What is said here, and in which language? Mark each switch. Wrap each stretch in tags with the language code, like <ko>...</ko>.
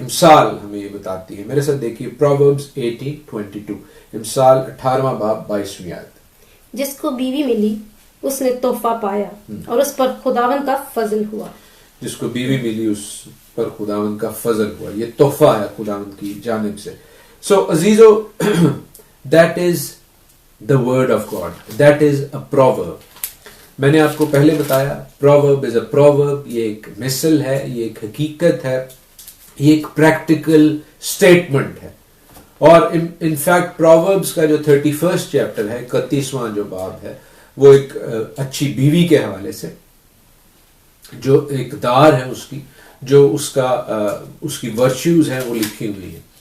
<ur>امثال ہمیں یہ بتاتی ہے. میرے ساتھ دیکھیے Proverbs 18:22. امثال 18واں باب 22ویں آیت. جس کو بیوی ملی اس نے تحفہ پایا اور اس پر خداوند کا فضل ہوا. جس کو بیوی ملی اس پر خداوند کا فضل ہوا. یہ تحفہ ہے خداوند کی جانب سے. سو عزیزو,</ur> <en>that is the word of God. That is a proverb.</en> <ur>میں نے آپ کو پہلے بتایا</ur> <en>proverb is a proverb.</en> <ur>یہ ایک مثل ہے, یہ ایک حقیقت ہے, یہ ایک پریکٹیکل اسٹیٹمنٹ ہے. اور ان فیکٹ Proverbs کا جو 31st چیپٹر ہے, 31واں جو باب ہے, وہ ایک اچھی بیوی کے حوالے سے, جو ایک دار ہے اس کی, جو اس کی ورچیوز ہیں وہ لکھی ہوئی ہیں.</ur>